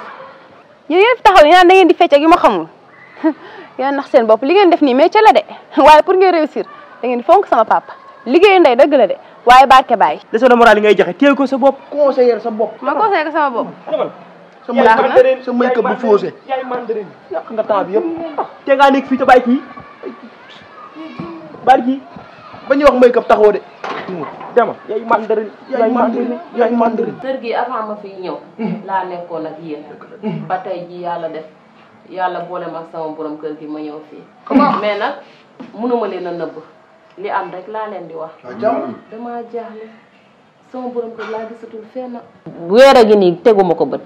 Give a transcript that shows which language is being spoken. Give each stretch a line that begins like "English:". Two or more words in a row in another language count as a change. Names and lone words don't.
Wolof: yéen yëpp taxaw yi naan da ngeen di fecc ak yu ma xamul yaa nax seen bopp li ngeen def nii métier la de waaye pour ngeen réussir da ngeen di fonk sama papa liggéeyu ndey dëgg la de waaye barke bàyyi
French: leçon de morale
Wolof: yi ngay joxe téye ko sa bopp conseiller sa bopp ma conseillé ko sama bopp sa make-up bu faussé yaay mandarin yàq nga temps bi yëpp te ngaa nekk fii te bàyyi kii ba ñuy wax make up taxoo de dama yaay mandarin yaay mandarin yaay mandarin kër gi avant ma fi ñëw laa nekkoon ak yéen ba tey ji yàlla def yàlla boole ma ak sama borom kër gi ma ñëw fii mais nag mënuma leen a nëbb li am rek laa leen di wax damaa jaaxle sama borom kër laa gisatul fenn weer a gi nii teguma ko bët